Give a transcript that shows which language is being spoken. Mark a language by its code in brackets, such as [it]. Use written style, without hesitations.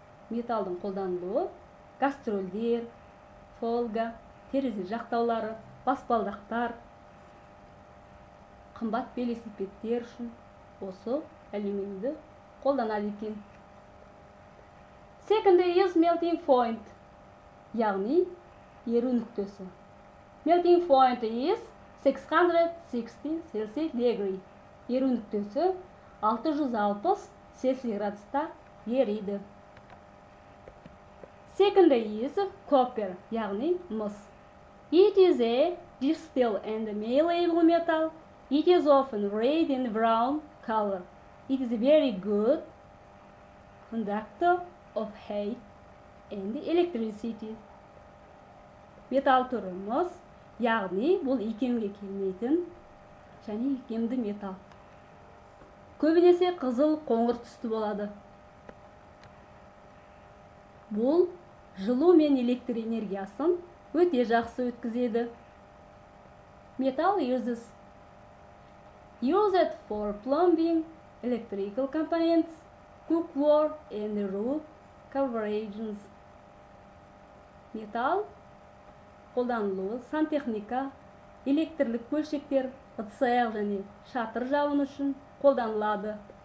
[kk] Металдың қолданылуы кастрөлдер, фольга, терезе жақтаулары, баспалдақтар, қымбат велосипедтер үшін осы алюминийді қолданады екен. [en] Secondary is melting point, [kk] яғни еру нүктесі. [en] Melting point is 660 Celsius degree. [kk] Еру нүктесі 660 Цельсий градуста ериді. [en] Secondary is copper, [kk] яғни мыс. [en] It is a distill and malleable metal. It is often red and brown color. It is a very good conductor of heat and electricity. [kk] Металл түрі мыс, яғни бұл икемге келмейтін және икемді металл. Көбінесе қызыл қоңыр түсті болады. Бұл жылу мен электр энергиясын өте жақсы өткізеді. [en] Metal used for plumbing, electrical components, cookwork and roof coverings. [kk] Металл қолданылуы сантехника, электрлік бөлшектер, ыдыс-аяқ және шатыр жабын үшін қолданылады.